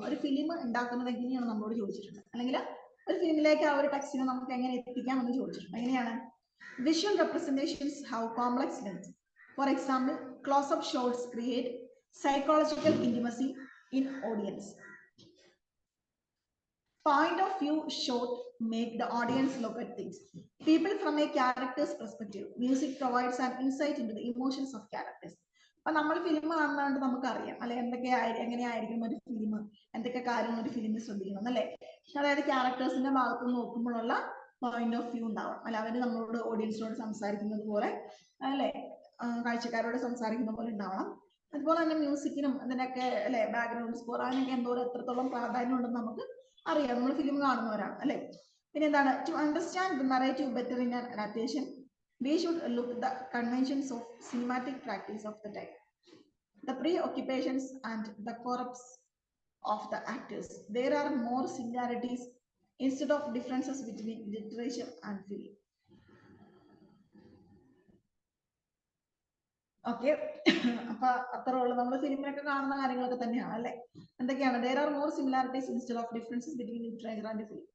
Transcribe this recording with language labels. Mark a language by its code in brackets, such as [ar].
[ml] ഒരു ഫിലിം ഉണ്ടാക്കുന്നത് എങ്ങനെയാണ് നമ്മളോട് ചോദിച്ചിട്ടുണ്ട്, അല്ലെങ്കിൽ ഒരു ഫിലിമിലേക്ക് ആ ഒരു ടെക്സ്റ്റിനെ നമുക്ക് എങ്ങനെ എത്തിക്കാം എന്ന് ചോദിച്ചിട്ടുണ്ട്. എങ്ങനെയാണ്? [en] Visual representations have complex length. For example, close up shots create psychological intimacy in audience. Point of view shot make the audience look at things. People from a character's perspective. Music provides an insight into the emotions of characters. [ml] അപ്പൊ നമ്മൾ film കാണുന്നതുകൊണ്ട് നമുക്കറിയാം അല്ലെ എങ്ങനെയായിരിക്കും ഒരു film, എന്തൊക്കെ കാര്യങ്ങൾ ഒരു ഫിലിമിൽ ശ്രദ്ധിക്കണം അല്ലെ. അതായത് ക്യാരക്ടേഴ്സിന്റെ ഭാഗത്ത് നിന്ന് നോക്കുമ്പോഴുള്ള പോയിന്റ് ഓഫ് വ്യൂ ഉണ്ടാവും അല്ലെ. അവര് നമ്മളോട് ഓഡിയൻസിനോട് സംസാരിക്കുന്നത് പോലെ അല്ലെ, കാഴ്ചക്കാരോട് സംസാരിക്കുന്ന പോലെ ഉണ്ടാവണം. അതുപോലെ തന്നെ മ്യൂസിക്കിനും അതിനൊക്കെ അല്ലെ, ബാക്ക്ഗ്രൗണ്ട് സ്കോർ അതിനൊക്കെ എത്രത്തോളം പ്രാധാന്യം ഉണ്ടെന്ന് നമുക്ക് അറിയാം, നമ്മൾ ഫിലിം കാണുന്നവരാണ് അല്ലെ. [en] പിന്നെ എന്താണ്, to understand the narrative better in an adaptation we should look at the conventions of cinematic practice of the time, the preoccupations and the corpus of the actors. There are more similarities instead of differences between literature and film. Okay. [ml] അപ്പൊ അത്ര ഉള്ളു, നമ്മൾ ഫിലിമിലൊക്കെ കാണുന്ന കാര്യങ്ങളൊക്കെ തന്നെയാണ് അല്ലെ. എന്തൊക്കെയാണ്, [en] there are more similarities instead of differences between literature and film.